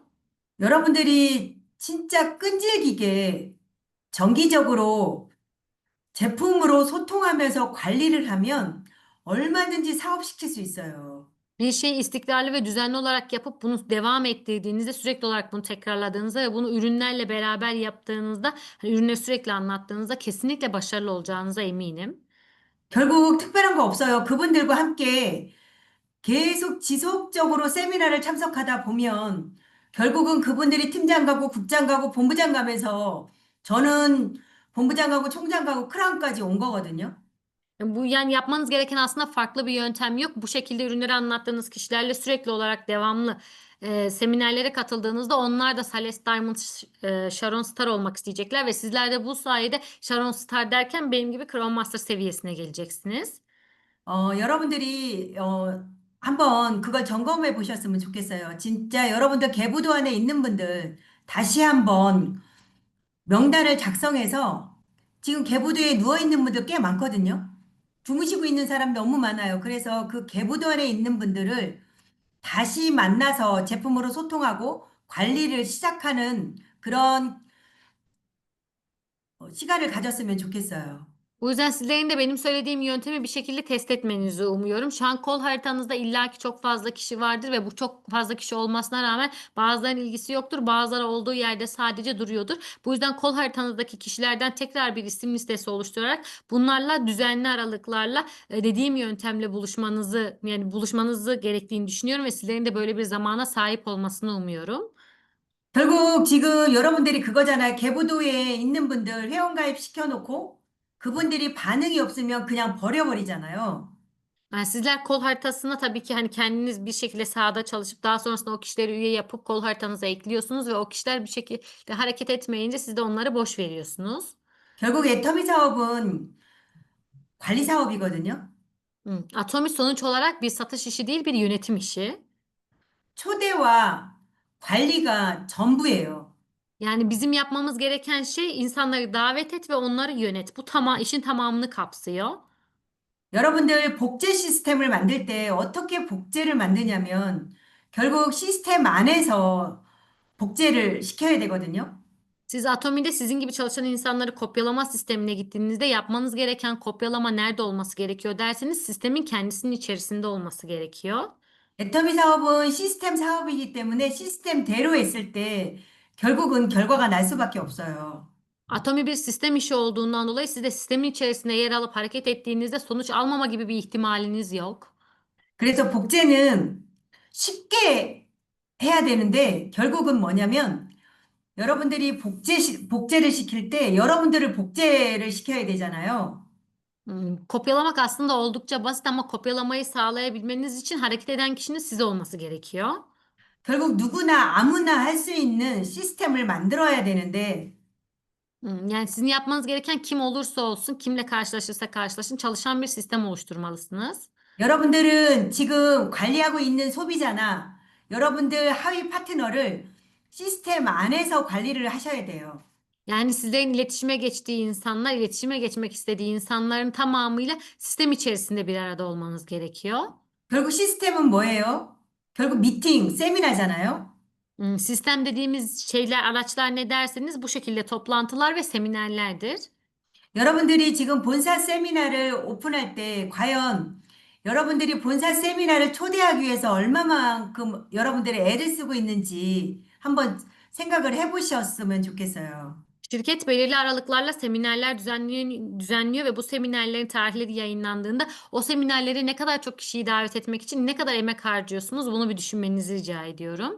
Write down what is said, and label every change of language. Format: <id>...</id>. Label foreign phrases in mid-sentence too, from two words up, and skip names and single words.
<ko>여러분들이 진짜 끈질기게 정기적으로 제품으로 소통하면서 관리를 하면 얼마든지 사업시킬 수 있어요.</ko> <tr>Bir şeyi istikrarlı ve düzenli olarak yapıp bunu devam ettirdiğinizde, sürekli olarak bunu tekrarladığınızda ve bunu ürünlerle beraber yaptığınızda, hani ürünleri sürekli anlattığınızda kesinlikle başarılı olacağınıza eminim.</tr> <ko>결국 특별한 거 없어요. 그분들과 함께 계속 지속적으로 세미나를 참석하다 보면 결국은 그분들이 팀장 가고 국장 가고 본부장 가면서 저는 본부장 가고 총장 가고 크라운까지 온 거거든요.</ko> <tr>Bu yani yapmanız gereken aslında farklı bir yöntem yok. Bu şekilde ürünleri anlattığınız kişilerle sürekli olarak devamlı seminerlere katıldığınızda onlar da Thales Diamond, Sharon Star olmak isteyecekler ve sizler de bu sayede Sharon Star derken benim gibi Crown Master seviyesine geleceksiniz.</tr> <ko>여러분들이 한번 그걸 점검해 보셨으면 좋겠어요. 진짜 여러분들 계부도안에 있는 분들 다시 한번 명단을 작성해서 지금 계부도에 누워 있는 분들 꽤 많거든요. 주무시고 있는 사람 너무 많아요. 그래서 그 계부도안에 있는 분들을 다시 만나서 제품으로 소통하고 관리를 si작하는 그런 시간을 가졌으면 좋겠어요.</ko> <tr>Bu yüzden sizlerin de benim söylediğim yöntemi bir şekilde test etmenizi umuyorum. Şu an kol haritanızda illaki çok fazla kişi vardır ve bu çok fazla kişi olmasına rağmen bazılarının ilgisi yoktur. Bazıları olduğu yerde sadece duruyordur. Bu yüzden kol haritanızdaki kişilerden tekrar bir isim listesi oluşturarak bunlarla düzenli aralıklarla dediğim yöntemle buluşmanızı gerektiğini düşünüyorum ve sizlerin de böyle bir zamana sahip olmasını umuyorum.</tr> <ko>결국 지금 여러분들이 그거잖아요. 계부도에 있는 분들 회원가입 시켜놓고 그분들이 반응이 없으면 그냥 버려버리잖아요.</ko> <tr>Yani sizler kol haritasına tabii ki hani kendiniz bir şekilde sahada çalışıp daha sonrasında o kişileri üye yapıp kol haritanıza ekliyorsunuz ve o kişiler bir şekilde hareket etmeyince siz de onları boş veriyorsunuz.</tr> <ko>결국 애터미 사업은 관리 사업이거든요.</ko> <tr>Atomi sonuç olarak bir satış işi değil, bir yönetim işi.</tr> <ko>초대와 관리가 전부예요.</ko> <tr>Yani bizim yapmamız gereken şey insanları davet et ve onları yönet. Bu işin tamamını kapsıyor.</tr> <ko>여러분들 복제 시스템을 만들 때 어떻게 복제를 만드냐면 결국 시스템 안에서 복제를 시켜야 되거든요.</ko> <tr>Siz Atomi'de sizin gibi çalışan insanları kopyalama sistemine gittiğinizde yapmanız gereken kopyalama nerede olması gerekiyor derseniz sistemin kendisinin içerisinde olması gerekiyor.</tr> <ko>애터미 사업은 시스템 사업이기 때문에 시스템대로 했을 때 결국은 결과가 날 수밖에 없어요.</ko> <tr>Atomi bir sistem işi olduğundan dolayı siz de sistemin içerisinde yer alıp hareket ettiğinizde sonuç almama gibi bir ihtimaliniz yok.</tr> <ko>그래서 복제는 쉽게 해야 되는데 결국은 뭐냐면 여러분들이 복제를 시킬 때 여러분들을 복제를 시켜야 되잖아요.</ko> <tr>Kopyalamak aslında oldukça basit ama kopyalamayı sağlayabilmeniz için hareket eden kişinin siz olması gerekiyor.</tr> <ko>결국 누구나 아무나 할 수 있는 시스템을 만들어야 되는데</ko> <tr>Yani sizin yapmanız gereken kim olursa olsun, kimle karşılaşırsa karşılaşın çalışan bir sistem oluşturmalısınız.</tr> <ko>여러분들은 지금 관리하고 있는 소비자나 여러분들 하위 파트너를 시스템 안에서 관리를 하셔야 돼요.</ko> <tr>Yani sizlerin iletişime geçtiği insanlar, iletişime geçmek istediği insanların tamamıyla sistem içerisinde bir arada olmanız gerekiyor.</tr> <ko>결국 시스템은 뭐예요? 결국 미팅, 세미나잖아요.</ko> <tr>Sistem dediğimiz şeyler, araçlar ne derseniz bu şekilde toplantılar ve seminerlerdir.</tr> <ko>여러분들이 지금 본사 세미나를 오픈할 때 과연 여러분들이 본사 세미나를 초대하기 위해서 얼마만큼 여러분들이 애를 쓰고 있는지 한번 생각을 해보셨으면 좋겠어요.</ko> <tr>Şirket belirli aralıklarla seminerler düzenliyor ve bu seminerlerin tarihleri yayınlandığında o seminerlere ne kadar çok kişiyi davet etmek için ne kadar emek harcıyorsunuz bunu bir düşünmenizi rica ediyorum.</tr>